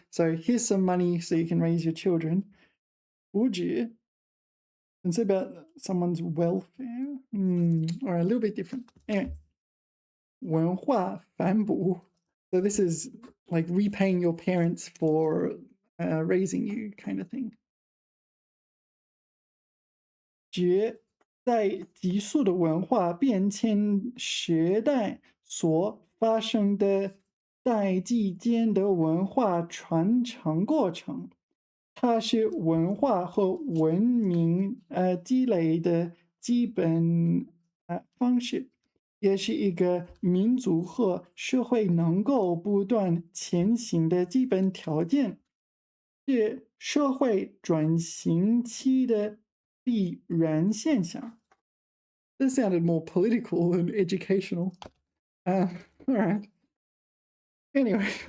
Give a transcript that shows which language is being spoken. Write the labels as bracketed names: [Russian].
[English] So here's some money so you can raise your children. 福祉 it's about someone's welfare. Or a little bit different. Anyway. 文化反哺. So this is like repaying your parents for raising you kind of thing. [Chinese] 指在急速的文化变迁时代所发生的代际间的文化传承过程，它是文化和文明积累的基本方式，也是一个民族和社会能够不断前行的基本条件，是社会转型期的必然现象。 [English] This sounded more political than educational. All right. Anyway.